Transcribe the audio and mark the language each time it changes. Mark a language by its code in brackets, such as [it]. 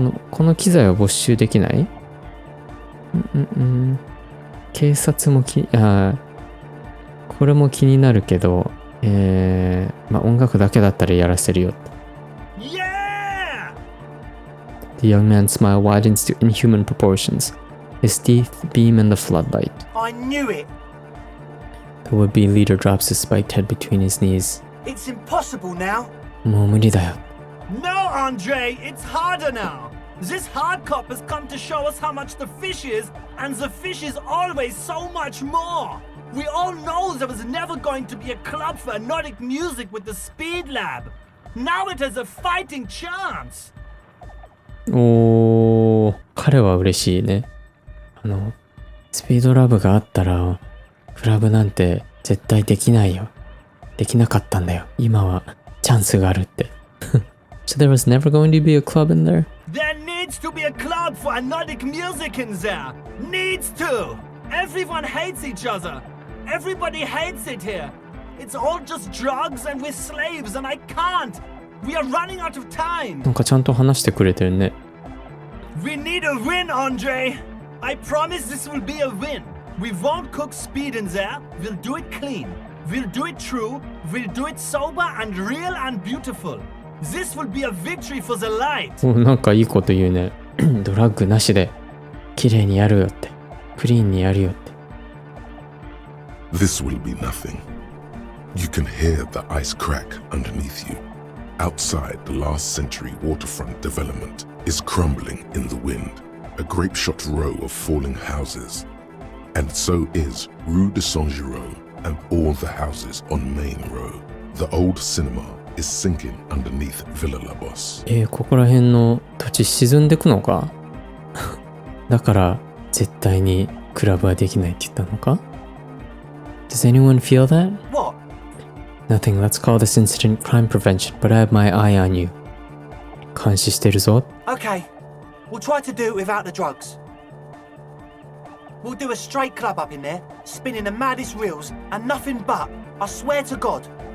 [ja] この機材は没収できない？警察もこれも気になるけど、音楽だけだったらやらせるよって。 [en] Yeah! The young man's smile widens to inhuman proportions. His teeth beam in the floodlight. I knew it. The would-be leader drops his spiked head between his knees. It's impossible now. [ja] もう無理だよ。 [en] No, Andre, it's harder now. This hard cop has come to show us how much the fish is, and the fish is always so much more. We all know there was never going to be a club for Nordic music with the Speed Lab. Now it has a fighting chance. [ja] おー、彼は嬉しいね。スピードラブがあったら、クラブなんて絶対できないよ。できなかったんだよ。今はチャンスがあるって。 [en] So there was never going to be a club in there? There needs to be a club for Nordic music in there. Needs to. Everyone hates each other. Everybody hates it here. It's all just drugs and we're slaves and I can't. We are running out of time. [ja] なんかちゃんと話してくれてるね。 [en] We need a win, Andre. I promise this will be a win. We won't cook speed in there. We'll do it clean. We'll do it true. We'll do it sober and real and beautiful. This will be a victory for the light. [ja] なんかいいこと言うね。ドラッグなしで綺麗にやるよって。クリーンにやるよって。 [en] This will be nothing. You can hear the ice crack underneath you. Outside, the last century waterfront development is crumbling in the wind, a grape-shot row of falling houses. And so is Rue de Saint-Jérôme and all the houses on Main Row. The old cinema is sinking underneath Villa La Bosse. [ja] ここら辺の土地沈んでくのか？だから絶対にクラブはできないって言ったのか？ [en] Does anyone feel that? What? Nothing. Let's call this incident crime prevention, but I have my eye on you. [ja] 監視してるぞ。 [en] Okay, we'll try to do it without the drugs. We'll do a straight club up in there, spinning the maddest reels, and nothing but, I swear to God.